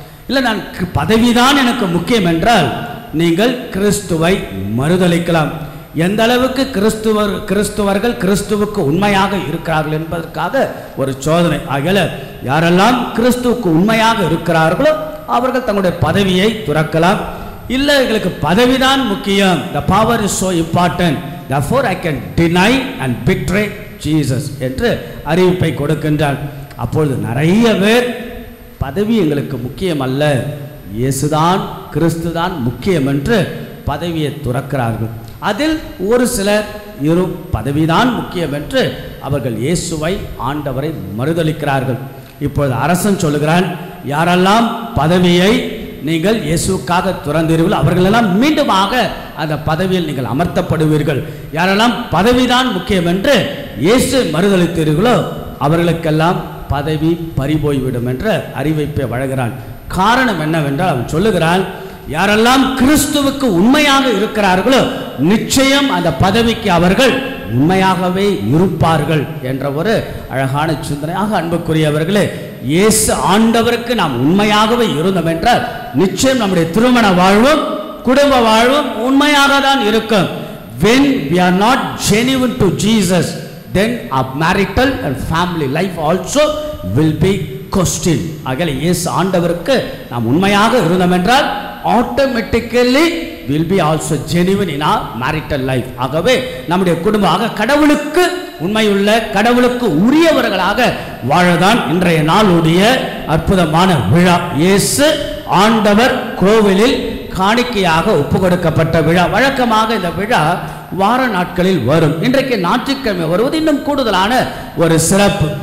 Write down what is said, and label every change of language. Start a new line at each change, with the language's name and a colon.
Tamil: இல்லை, நான் பதவிதான் எனக்கு முக்கியம் என்றால் நீங்கள் கிறிஸ்துவை மறுதலிக்கலாம். எந்த அளவுக்கு கிறிஸ்துவர்கள் கிறிஸ்துவுக்கு உண்மையாக இருக்கிறார்கள் என்பதற்காக ஒரு சோதனை. ஆகல யாரெல்லாம் கிறிஸ்துவுக்கு உண்மையாக இருக்கிறார்களோ அவர்கள் தங்களுடைய பதவியை துறக்கலாம். இல்லை, எங்களுக்கு பதவிதான் முக்கியம்,
English: the power is so important, therefore I can deny and betray Jesus
Tamil: என்று அறிவிப்பை கொடுக்கின்றார். அப்பொழுது நிறைய பேர் பதவி எங்களுக்கு முக்கியம் அல்ல, இயேசுதான் கிறிஸ்துதான் முக்கியம் என்று பதவியை துறக்கிறார்கள். அதில் ஒரு சிலர் பதவிதான் முக்கியம் என்று அவர்கள் இயேசுவை ஆண்டவரை மறுதலிக்கிறார்கள். இப்பொழுது அரசன் சொல்லுகிறான், யாரெல்லாம் பதவியை நீங்கள் இயேசுக்காக துறந்தீர்களோ அவர்களெல்லாம் மீண்டுமாக அந்த பதவியில் நீங்கள் அமர்த்தப்படுவீர்கள். யாரெல்லாம் பதவிதான் முக்கியம் என்று இயேசு மறுதலித்தீர்களோ அவர்களுக்கெல்லாம் பதவி பறிபோய்விடும் என்ற அறிவிப்பை வழங்குகிறான். காரணம் என்னவென்றால் அவன் சொல்லுகிறான், யாரெல்லாம் கிறிஸ்துவுக்கு உண்மையாக இருக்கிறார்களோ நிச்சயம் அந்த பதவிக்கு அவர்கள் உண்மையாகவே இருப்பார்கள் என்ற ஒரு அழகான சிந்தனையாக அன்புக்குரியவர்களே, இயேசு ஆண்டவருக்கு நாம் உண்மையாகவே இருந்தோம் என்றால் நிச்சயம் நம்முடைய திருமண வாழ்வும் குடும்ப வாழ்வும் உண்மையாக தான் இருக்கும்.
English: when we are not genuine to Jesus, then our marital and family life also will be questioned.
Tamil: ஆகவே இயேசு ஆண்டவருக்கு நாம் உண்மையாக இருந்தோம் என்றால்
English: automatically will be also genuine in our marital life.
Tamil: ஆகவே நம்முடைய குடும்பமாக கடவுளுக்கு உண்மையுள்ள கடவுளுக்கு உரியவர்களாக வாழதான் இன்றைய நாளுடைய அற்புதமான விழா. இயேசு ஆண்டவர் கோவிலில் காணிக்கையாக ஒப்பு கொடுக்கப்பட்ட விழா. வழக்கமாக இந்த விழா வார நாட்களில் வரும். இன்றைக்கு ஞாயிற்றுக்கிழமை வருவது இன்னும் கூடுதலான ஒரு சிறப்பு.